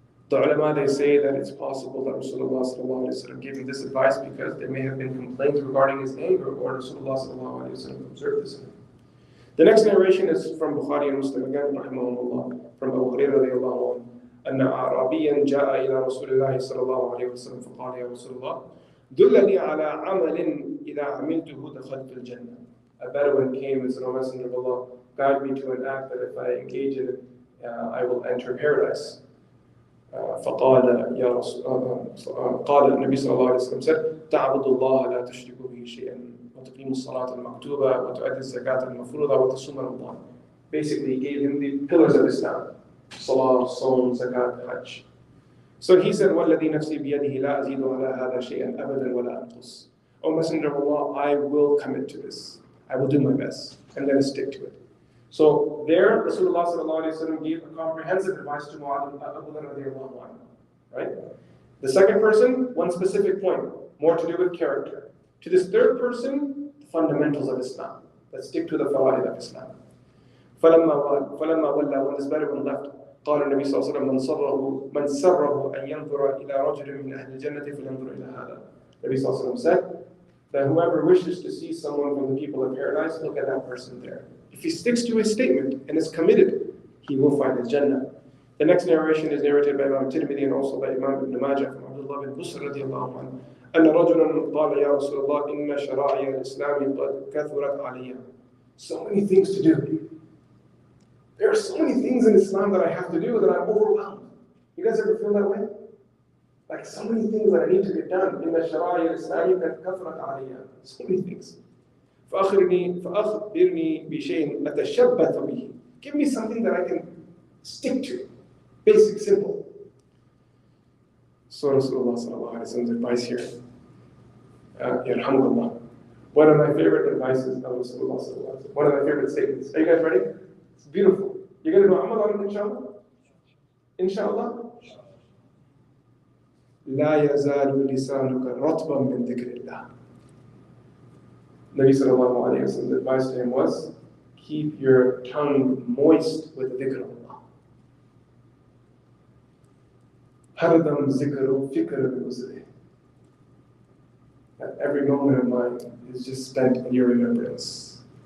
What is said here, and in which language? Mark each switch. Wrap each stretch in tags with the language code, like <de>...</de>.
<en>The ulama, they say that it's possible that Rasulullah gave him this advice because there may have been complaints regarding his anger, or Rasulullah observed this in him. The next narration is from Bukhari and Muslim again, rahimahumullah, from Abu Hurairah radiallahu anhu.</en> <ar>أن أعرابيا جاء إلى رسول الله صلى الله عليه وسلم فقال يا رسول الله دلني على عمل إذا عملته دخلت الجنة.</ar> <en>A Bedouin came and said, O Messenger of Allah, guide me to an act that if I engage in it, I will enter paradise.</en> <ar>فقال يا رسول قال النبي صلى الله عليه وسلم</ar> <en>said</en> <ar>تعبد الله لا تشرك به شيئا وتقيم الصلاة المكتوبة وتؤدي الزكاة المفروضة وتصوم رمضان.</ar> <en>Basically, he gave him the pillars of Islam: Salah, Saum, Zakat, Hajj. So he said,</en> <ar>وَالَّذِي نَفْسِي بِيَدِهِ لَا أَزِيدُ عَلَى هَذَا شَيْئًا أَبَدًا وَلَا أَنْقُصُ.</ar> <en>O Messenger of Allah, I will commit to this. I will do my best, and then stick to it. So there, Rasulullah sallallahu alaihi wasallam gave a comprehensive advice to Abu Dharr, right? The second person, one specific point, more to do with character. To this third person, the fundamentals of Islam. Let's stick to the fara'id of Islam.</en> <ar>فَلَمَّا وَلَّى,</ar> <en>when this Bedouin left,</en> <ar>قال النبي صلى الله عليه وسلم من سره أن ينظر إلى رجل من أهل الجنة فلينظر إلى هذا.</ar> <en>Nabi</en> <ar>صلى الله عليه وسلم</ar> <en>said that whoever wishes to see someone from the people of paradise, look at that person there. If he sticks to his statement and is committed, he will find his Jannah. The next narration is narrated by Imam Tirmidhi and also by Imam Ibn Majah from Abdul bin Busr radiallahu anhu.</en> <ar>أن رجلا قال يا رسول الله إن شرائع الإسلام قد كثرت علي.</ar> <en>So many things to do. There are so many things in Islam that I have to do that I'm overwhelmed. You guys ever feel that way? Like so many things that I need to get done.</en> <ar>إن شرائع الإسلام قد كثرت علي.</ar> <en>So many things.</en> <ar>فأخبرني بشيء أتشبث به.</ar> <en>Give me something that I can stick to. Basic, simple. So Rasulullah sallallahu alaihi wasallam's advice here. Yarhamukallah. One of my favorite advices of Rasulullah sallallahu alaihi wasallam. One of my favorite statements. Are you guys ready? It's beautiful. You're going to do Amal on it, inshallah? Inshallah?</en> <ar>لا يزال لسانك رطبا من ذكر الله.</ar> <en>Nabi sallallahu alayhi wa sallam's advice to him was, keep your tongue moist with dhikr of Allah.</en> <ur>Hardam zikru fikr bi-uzri.</ur> <en>That every moment of mine is just spent in your remembrance.</en>